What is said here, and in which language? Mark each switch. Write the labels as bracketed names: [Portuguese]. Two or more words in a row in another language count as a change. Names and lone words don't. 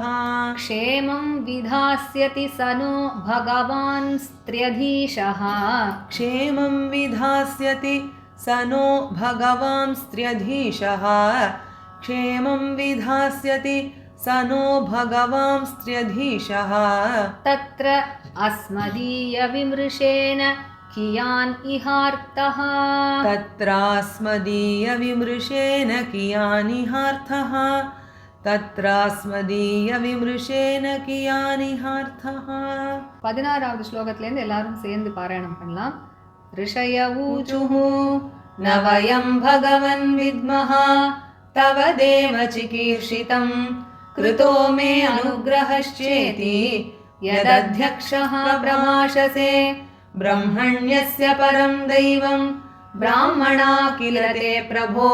[Sanskrit] क्षेमं विधास्यति स नो भगवान् स्त्र्यधीशः तत्र अस्मदीयविमृशेन कियान् इहार्थः [Tamil] 16வது ஸ்லோகத்திலேருந்து எல்லாரும் சேர்ந்து பாராயணம் பண்ணலாம். [Sanskrit] ऋषय ऊचुः न वयं भगवन् विद्मः तव देव चिकीर्षितं कृतो मे अनुग्रहश्चेति यदध्यक्षः प्रमाशसे ब्रह्मण्यस्य परं दैवं ब्राह्मणा किल ते प्रभो